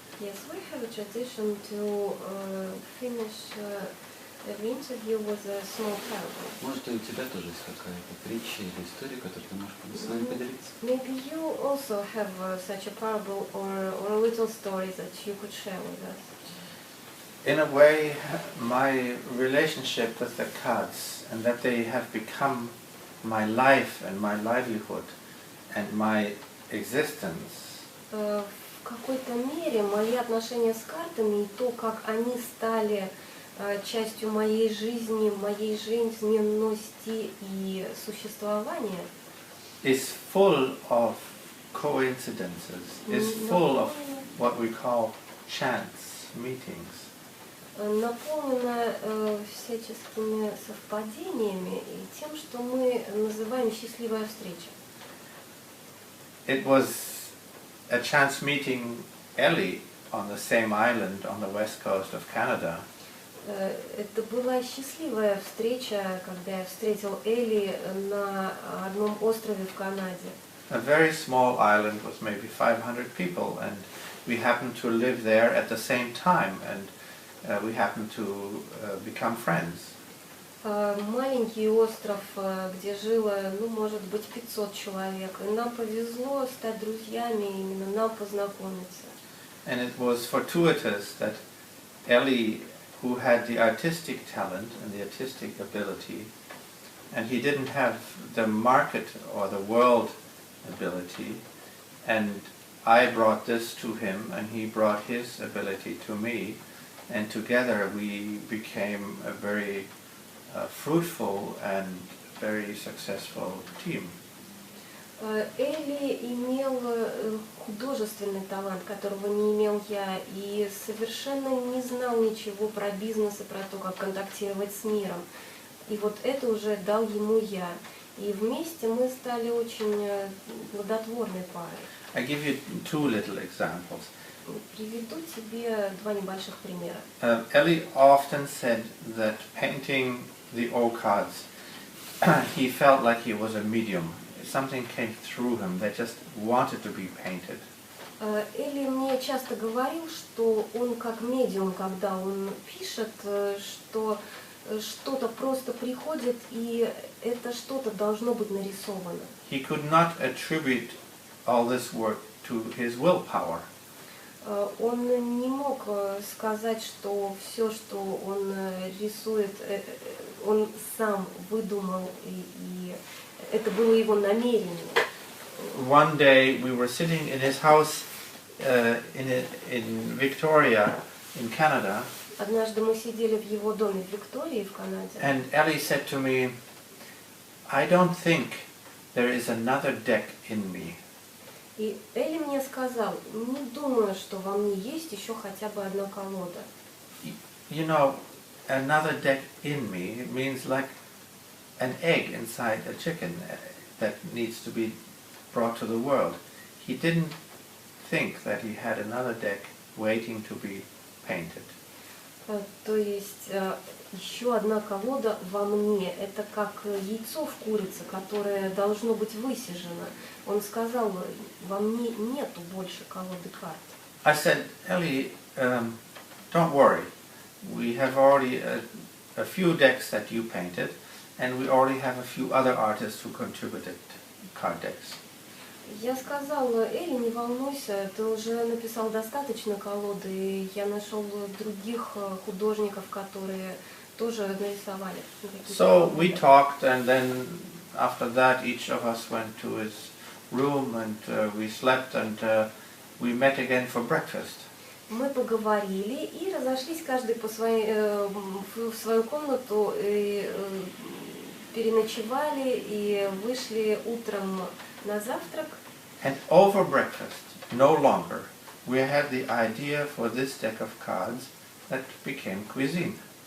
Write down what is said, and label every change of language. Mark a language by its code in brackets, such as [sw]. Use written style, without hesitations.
[en] Yes, we have a tradition to finish every interview with a small parable. [ru] Может, и у тебя тоже есть какая-то притча или история, которую ты можешь с нами поделиться? [en] Maybe you also have such a parable or a little story that you could share with us. In a way, my relationship with the cards and that they have become my life and my livelihood and my existence [ru] В какой-то мере мои отношения с картами и то, как они стали частью моей жизненности и существования, [en] is full of coincidences, is full of what we call chance meetings. [ru] наполнена всяческими совпадениями и тем, что мы называем счастливая встреча. [en] It was a chance meeting Ellie on the same island on the west coast of Canada. [ru] Это была счастливая встреча, когда я встретил Элли на одном острове в Канаде. [en] A very small island with maybe 500 people, and we happened to live there at the same time, and we happened to become friends. [ru] Маленький остров, где жило, может быть, 500 человек. И нам повезло стать друзьями, именно нам познакомиться. [en] And it was fortuitous that Ellie, who had the artistic talent and the artistic ability, and he didn't have the market or the world ability, and I brought this to him and he brought his ability to me, and together we became a very fruitful and very successful team. [ru] Элли имел художественный талант, которого не имел я, и совершенно не знал ничего про бизнес и про то, как контактировать с миром. И вот это уже дал ему я. И вместе мы стали очень плодотворной парой. [en] I give you two little examples. [ru] Приведу тебе два небольших примера. [en] Ellie often said that painting the O-Karts, he felt like he was a medium. Something came through him that just wanted to be painted. [ru] Элли мне часто говорил, что он как медиум, когда он пишет, что что-то просто приходит, и это что-то должно быть нарисовано. [en] He could not attribute all this work to his willpower. [ru] Он не мог сказать, что все, что он рисует, он сам выдумал, и это было его намерение. [en] One day we were sitting in his house in Victoria, in Canada. [ru] Однажды мы сидели в его доме в Виктории, в Канаде. [en] And Ellie said to me, "I don't think there is another deck in me." [ru] И Элли мне сказал, не думаю, что во мне есть еще хотя бы одна колода. [en] You know, another deck in me, it means like an egg inside a chicken that needs to be brought to the world. He didn't think that he had another deck waiting to be painted. [ru] То есть еще одна колода во мне. Это как яйцо в курице, которое должно быть высижено. Он сказал, во мне нету больше колоды карт. [en] I said, Ellie, don't worry. We have already a few decks that you painted, and we already have a few other artists who contributed card decks. [ru] Я сказала, Элли, не волнуйся, ты уже написал достаточно колоды, и я нашел других художников, которые тоже нарисовали. [en] So we talked, and then after that each of us went to his room, and we slept, and we met again for breakfast. [ru] Мы поговорили и разошлись каждый в свою комнату, и переночевали и вышли утром на завтрак. [en] And over breakfast, no longer, we had the idea for this deck of cards that became cuisine.